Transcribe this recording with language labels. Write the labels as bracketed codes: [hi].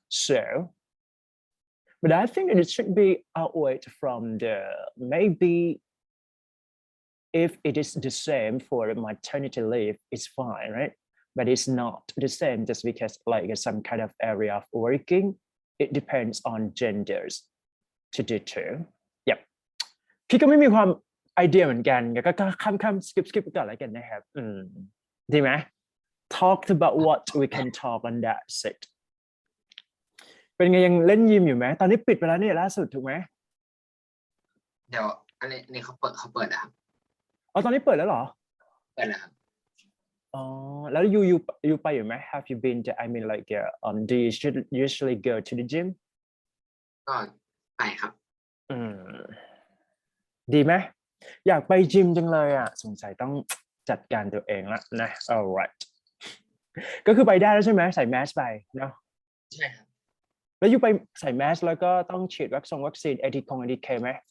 [en] So, but I think that it should be outweighed from the maybe if it is the same for maternity leave, it's fine, right? But it's not the same just because like some kind of area of working, it depends on genders to do too. Yep. [th] พี่ก็ไม่มีความไอเดียเหมือนกันก็ข้ามskip ก่อนแล้วกันนะครับดีไหม [en] talked about what we can talk on that set [th] เป็นไงยังเล่นยิมอยู่ไหมตอนนี้ปิดไปแล้วเนี่ยล่าสุดถูกไหม เดี๋ยวอันนี้เขาเปิดนะครับ อ๋อตอนนี้เปิดแล้วเหรอ เปิดแล้วครับ อ๋อแล้วyouไปอยู่ไหม [en] Have you been to I mean like do you usually go to the gym [th] ก็ไปครับ ดีไหมอยากไปจิมจังเลยอ่ะสงสัยต้องจัดการตัวเองละนะ alright ก็คือไปได้แล้วใช่ไหมใส่แมสไปเนาะ ใช่ครับ แล้วอยู่ไปใส่แมสแล้วก็ต้องฉีดวัคซีนATK ไหม